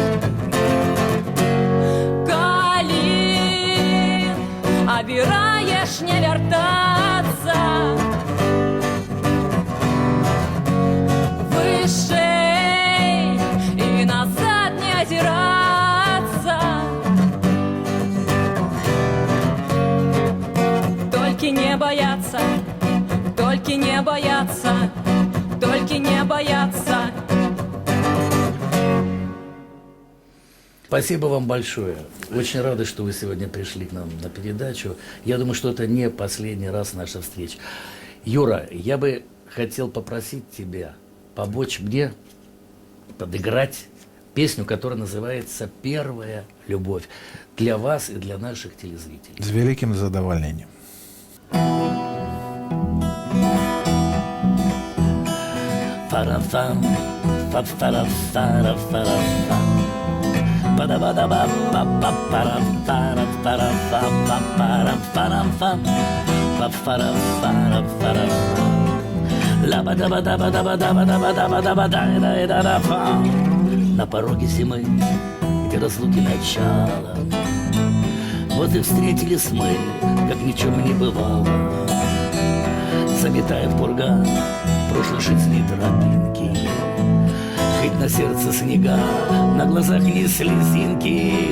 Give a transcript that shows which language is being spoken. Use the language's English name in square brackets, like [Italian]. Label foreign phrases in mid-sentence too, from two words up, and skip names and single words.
[Belarusian] Калі абіраеш не вяртацца вышэй і назад не азірацца, толькі не баяцца, толькі не баяцца, толькі не баяцца. [Russian] Спасибо вам большое. Очень рады, что вы сегодня пришли к нам на передачу. Я думаю, что это не последний раз наша встреча. Юра, я бы хотел попросить тебя помочь мне подыграть песню, которая называется «Первая любовь» для вас и для наших телезрителей. [Ukrainian] С великим задоволением. Фарафам, фа-фарафарафарафам, па-да-ба-да-ба-па-па-парам-парам-парам-парам-парам-фам, фа-фарафарафарафам, ла-ба-да-ба-да-ба-да-ба-да-ба-да-ба-да-ба-да-да-да-да-фам. [Russian] На пороге зимы, где разлуки начало, вот и встретились мы, как ни в чем не бывало. Заметает пурга прошлой жизни тропинки, хоть на сердце снега, на глазах не слезинки.